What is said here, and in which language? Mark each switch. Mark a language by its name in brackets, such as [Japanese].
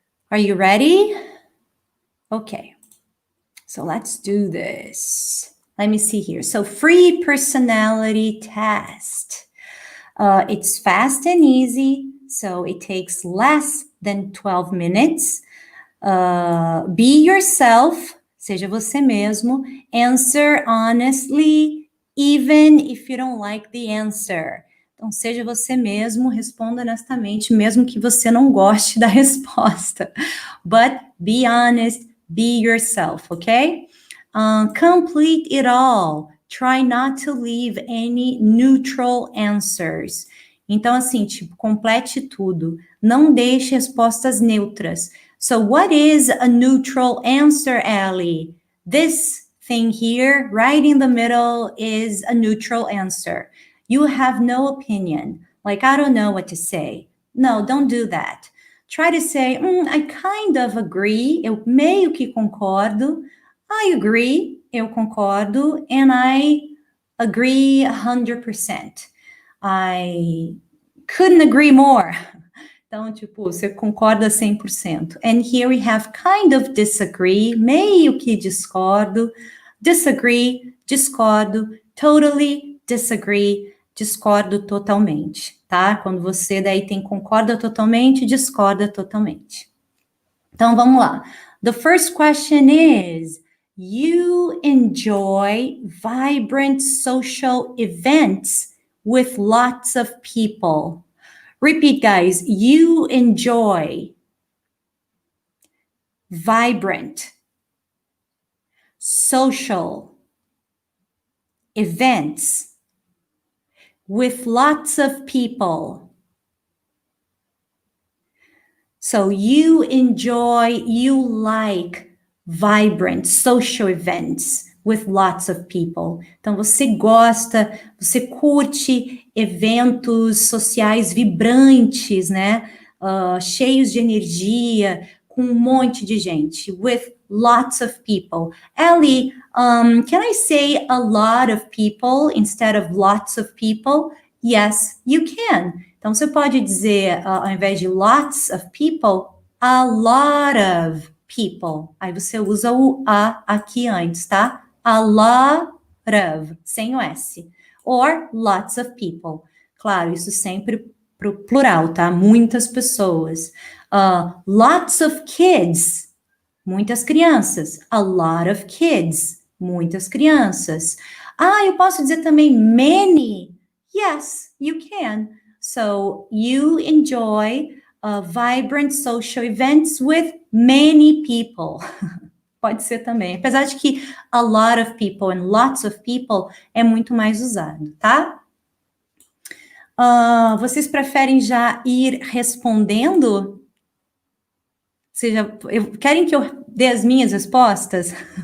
[English] Are you ready? Okay. So let's do this. Let me see here. So free personality test. It's fast and easy, so it takes less than 12 minutes. Be yourself, [Portuguese] seja você mesmo. [English] Answer honestly, even if you don't like the answer. [Portuguese] Então, seja você mesmo, responda honestamente, mesmo que você não goste da resposta. [English] But be honest, be yourself, okay? Complete it all. Try not to leave any neutral answers. [Portuguese] Então, assim, tipo, complete tudo. Não deixe respostas neutras. [English] So, what is a neutral answer, Ellie? This thing here, right in the middle, is a neutral answer. You have no opinion. Like, I don't know what to say. No, don't do that. Try to say, I kind of agree. [Portuguese] Eu meio que concordo. [English] I agree. [Portuguese] Eu concordo. [English] And I agree 100%. I couldn't agree more. [Portuguese] Então, tipo, você concorda 100%. [English] And here we have kind of disagree, [Portuguese] meio que discordo, [English] disagree, discordo, totally disagree, [Portuguese] discordo totalmente, tá? Quando você daí tem concorda totalmente, discorda totalmente. Então, vamos lá. [English] The first question is, you enjoy vibrant social events with lots of people. Repeat, guys. You enjoy vibrant social events with lots of people. So you like vibrant social events with lots of people. [Portuguese] Então você gosta, você curte eventos sociais vibrantes, né? Cheios de energia, com um monte de gente, [English] with lots of people. Ellie, can I say a lot of people instead of lots of people? Yes, you can. [Portuguese] Então, você pode dizer, ao invés de [English] lots of people, a lot of people. [Portuguese] Aí você usa o a aqui antes, tá? [English] A lot of, [Portuguese] sem o S. [English] Or lots of people. [Portuguese] Claro, isso sempre pro plural, tá? Muitas pessoas. [English] Lots of kids. [Portuguese] Muitas crianças. [English] A lot of kids. [Portuguese] Muitas crianças. Eu posso dizer também many. [English] Yes, you can. So you enjoy vibrant social events with many people. [Portuguese] Pode ser também. Apesar de que [English] a lot of people [Portuguese] and lots of people é muito mais usado, tá? Vocês preferem já ir respondendo? Querem que eu dê as minhas respostas?